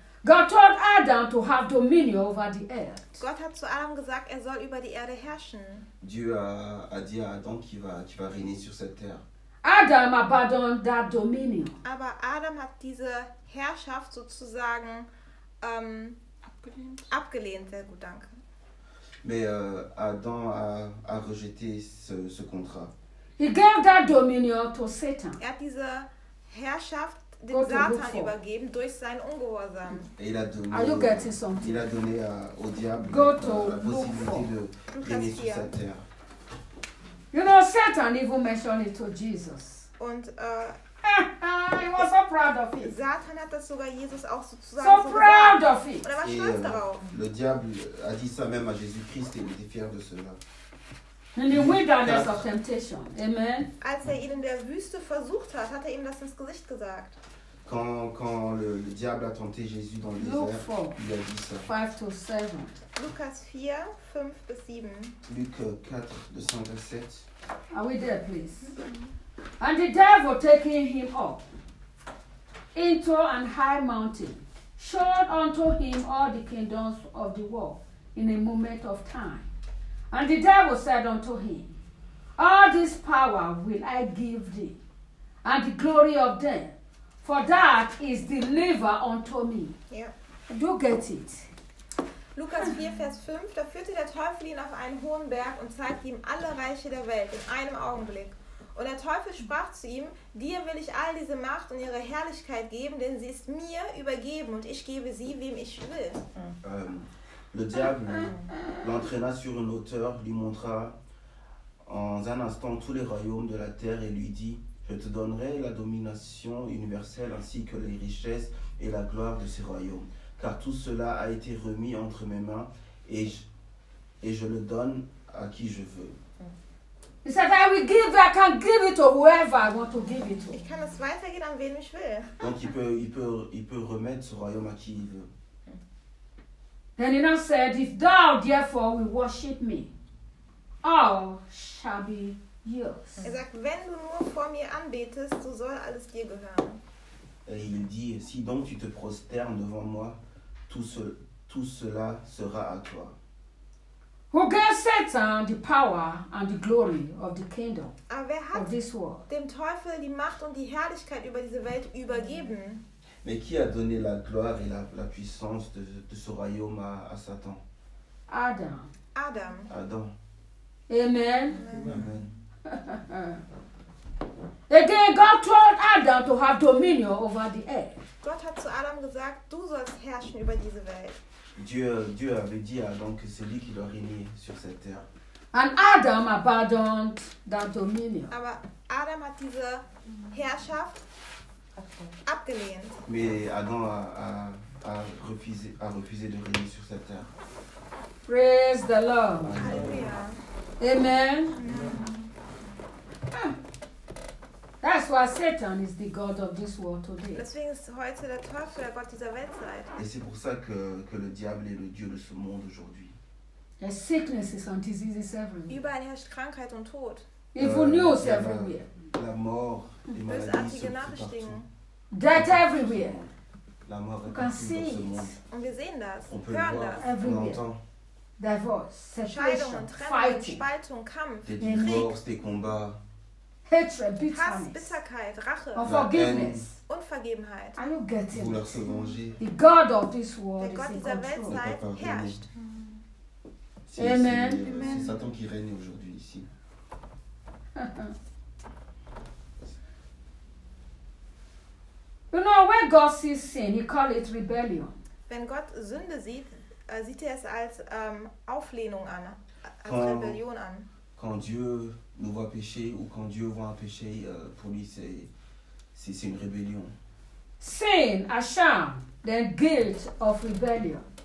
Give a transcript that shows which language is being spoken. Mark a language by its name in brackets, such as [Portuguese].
[English] God told Adam to have dominion over the earth. [German] Gott hat zu Adam gesagt, er soll über die Erde herrschen. [French] Dieu a dit à Adam qu'il va régner sur cette terre. [English] Adam abandoned that dominion. [German] Aber Adam hat diese Herrschaft sozusagen abgelehnt. Sehr gut, danke. [French] Mais Adam a rejeté ce contrat. [English] He gave that dominion to Satan. [German] Er hat diese Herrschaft dem Satan übergeben durch sein Ungehorsam. [English] Are you getting something? [French] Il a donné au diable [English] go [French] la possibilité de régner sur sa terre. [English] You know, Satan even mentioned it to Jesus. [German] Und [English] he was so proud of it. [German] Satan hat das sogar Jesus auch sozusagen [English] so proud of it. [German] Und er war stolz darauf. [French] Le diable a dit ça même à Jésus-Christ et il était fier de cela. [English] In the wilderness of temptation. Amen. [German] Als er ihn in der Wüste versucht hat, hat er ihm das ins Gesicht gesagt. [French] Quand le diable a tenté Jésus dans le désert, [English] Luke [French] 4, il a dit ça. [English] 5 to 7. Lucas 4, 5 to 7. [French] Luc 4, 5 à 7. [English] Are we there, please? Mm-hmm. And the devil, taking him up into an high mountain, showed unto him all the kingdoms of the world in a moment of time. And the devil said unto him, all this power will I give thee, and the glory of them, for that is delivered unto me. Yeah. Do get it? [German] Lukas 4, Vers 5, da führte der Teufel ihn auf einen hohen Berg und zeigte ihm alle Reiche der Welt in einem Augenblick. Und der Teufel sprach zu ihm, dir will ich all diese Macht und ihre Herrlichkeit geben, denn sie ist mir übergeben und ich gebe sie, wem ich will. [French] Le diable l'entraîna sur une hauteur, lui montra en un instant tous les royaumes de la terre et lui dit, je te donnerai la domination universelle ainsi que les richesses et la gloire de ces royaumes. Car tout cela a été remis entre mes mains et je le donne à qui je veux. [English] He said, I will give, I can give it to whoever I want to give it to. [German] Ich kann es weitergeben an wen ich will. [French] Donc il peut remettre ce royaume à qui il veut. [English] Then he now said, if thou therefore will worship me, all shall be yours. [German] Er sagt, wenn du nur vor mir anbetest, so soll alles dir gehören. [French] Et il dit, si donc tu te prosternes devant moi, tout cela sera à toi. [English] Who gave Satan the power and the glory of the kingdom of this world? [German] Dem Teufel die Macht und die Herrlichkeit über diese Welt übergeben. [French] Mais qui a donné la gloire et la puissance de ce royaume à Satan? [English] Adam. Amen. Again, God told Adam to have dominion over the earth. [German] Gott hat zu Adam gesagt, du sollst herrschen über diese Welt. [French] Dieu avait dit à Adam que c'est lui qui doit régner sur cette terre. [English] And Adam abandoned that dominion. [German] Aber Adam hat diese Herrschaft abgelehnt. [French] Mais Adam a refusé de régner sur cette terre. [English] Praise the Lord. [French] Alléluia. [English] Amen. That's why Satan is the god of this world today. [German] Deswegen ist heute der Teufel der Gott dieser Weltzeit. [French] Et c'est pour ça que le diable est le dieu de ce monde aujourd'hui. [English] There's sicknesses and diseases everywhere. [German] Überall herrscht Krankheit und Tod. [English] Evil news everywhere. [French] La mort, les maladies sont partout. [German] Nachrichten. [English] Death everywhere. [French] La mort est partout dans ce monde. [German] Und wir sehen das. [French] On peut [German] hören das. [English] Everywhere. Divorce, separation, fighting. [German] Spaltung, Kampf. [French] Des divorces, des combats. [English] Hatred, [German] Hass, Bitterkeit, Rache, Unvergebenheit. Unvergebenheit. [English] Are you getting [French] it? Se venger. [English] The God of this world [German] der Gott [English] is [German] dieser Weltzeit herrscht. [English] Amen. [French] C'est Satan qui règne aujourd'hui ici. [English] You know, when God sees sin, he calls it rebellion. [German] Wenn Gott Sünde sieht, sieht er es als Auflehnung an, als quand, Rebellion an. [French] Quand Dieu nous voit pécher ou quand Dieu voit un péché, pour lui c'est une rébellion. [English] Sin, a shame, then guilt of rebellion.